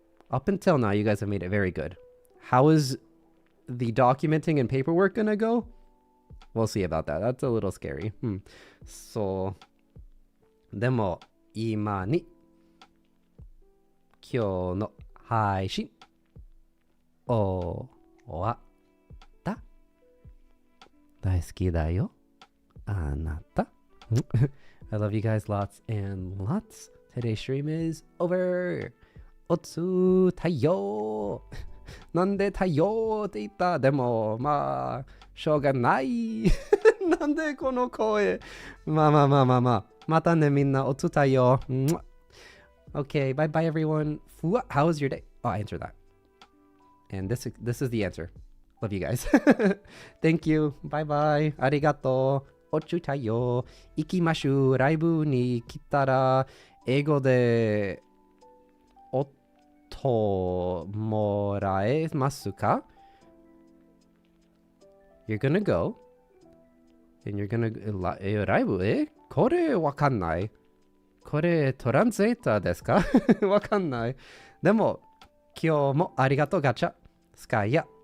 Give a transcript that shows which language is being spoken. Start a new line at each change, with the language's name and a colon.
English: Up until now, you guys have made it very good. How is the documenting and paperwork gonna go? We'll see about that. That's a little scary.
Japanese: So, でも、今に、今日の配信、終わった。大好きだよ。あなた。
English: I love you guys lots and lots. Today's stream is over.
Japanese: おつ太陽。なんで太陽って言った？でも、まあ、しょうがない。なんでこの声？まあ。またね、みんな。おつ太陽。
English: Okay, bye bye everyone. How was your day? Oh, I answered that. And this is the answer. Love you guys. Thank you. Bye bye.
Japanese: ありがとう。おつ太陽。行きましょう。ライブに来たら、英語で、もらえますか？
English: You're gonna go and you're gonna
Japanese: ライブこれわかんない。これトランスレーターですか？わかんない。でも今日もありがとうガチャ。スカイヤ